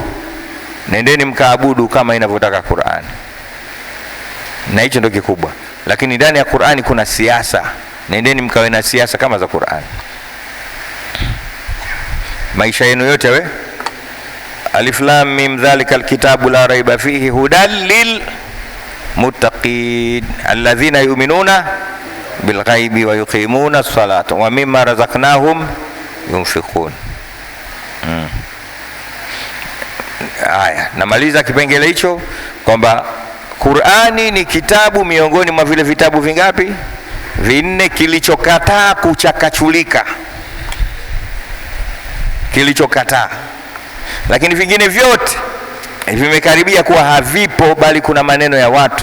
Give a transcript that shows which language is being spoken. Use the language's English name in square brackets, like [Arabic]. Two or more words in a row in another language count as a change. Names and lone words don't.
[Swahili] Nendeni mkaabudu kama inavyotaka Qur'ani. Na hicho ndio kikubwa. Lakini ndani ya Qur'ani kuna siasa. Nendeni mkawe na siasa kama za Qur'ani. Maisha yenu yote we [Arabic] الم ذلك الكتاب لا ريب فيه هدى للمتقين الذين يؤمنون بالغيب ويقيمون الصلاة ومما رزقناهم ينفقون. [Swahili] Aya, namaliza kipengele hicho kwamba Qur'ani ni kitabu miongoni mwa vile vitabu vingapi? Vinne, kilichokataa kuchakachulika, kilichokataa. Lakini vingine vyote vimekaribia kuwa havipo, bali kuna maneno ya watu.